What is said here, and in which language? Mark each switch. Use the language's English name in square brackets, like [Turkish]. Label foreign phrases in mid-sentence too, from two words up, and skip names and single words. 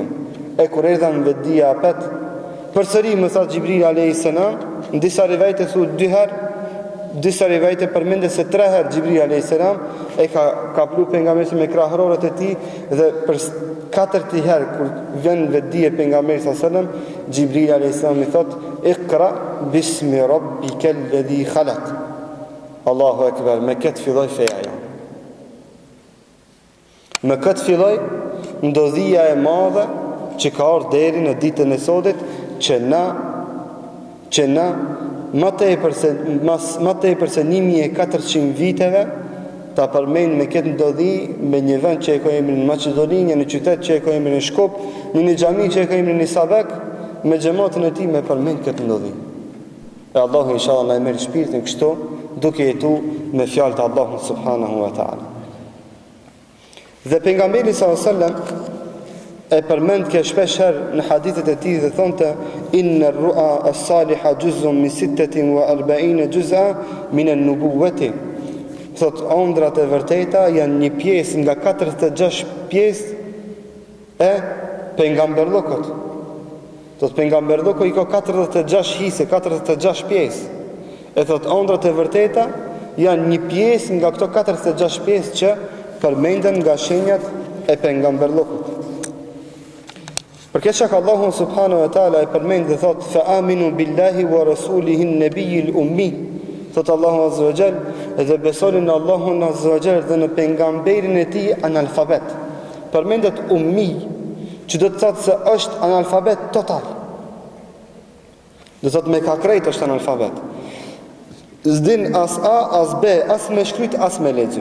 [Albanian] E kur erdha në vetdija apet, përsëri më tha Gjibrili [Arabic] عليه السلام, [Albanian] në disa rivajte thu 2 herë, disa rivajte përmendet se 3 herë Gjibrili [Arabic] عليه السلام [Albanian] e ka plu pejgamberin me krahërorët e tij dhe për 4 herë kur vjen në vetdije pejgamberi [Arabic] صلى الله عليه وسلم, [Albanian] Gjibrili [Arabic] عليه السلام [Albanian] i thot, [Arabic] اقرأ باسم ربك الذي خلق. الله أكبر, [Albanian] me këtë filloi feja jonë. Me këtë filloi ndodhia e madhe që ka ardhur deri në ditën e sotit, që na më tepër se 1400 viteve ta përmend me këtë ndodhi me një vend që e ka emrin në Maqedoni, një qytet që e ka emrin në Shkup, një xhami që e ka emrin në Sabek, me xhamatën e tij me përmend këtë ndodhi. E Allahu inshallah na merr shpirtin kështu, duke jetu me fjalët e Allahut [Arabic] سبحانه وتعالى. [Albanian] Dhe pejgamberi [Arabic] صلى الله عليه وسلم [Albanian] e përmend kjo shpesh herë në hadithet e tij dhe thonte, [Arabic] إن الرؤيا الصالحة جزء من 46 جزءا من النبوة. [Albanian] Thot, ëndrat e vërteta janë një pjesë nga 46 pjesë e pejgamberllokut. Thot, pejgamberlloku i ka 46 hise, 46 pjesë. E thot, ëndrat e vërteta janë një pjesë nga këto 46 pjesë që përmenden nga shenjat e pejgamberllokut. Për këtë që Allahu [Arabic] سبحانه وتعالى [Albanian] e përmend dhe thot, [Arabic] فآمنوا بالله ورسوله النبي الأمي. [Albanian] Thot Allahu [Arabic] عز وجل, [Albanian] dhe besoni në Allahun [Arabic] عز وجل [Albanian] dhe në pejgamberin e tij analfabet. Përmendet ummi, që do të thotë se është analfabet total. Do të thotë me ka krejt është analfabet. S'din as A, as B, as me shkryt, as me lexu.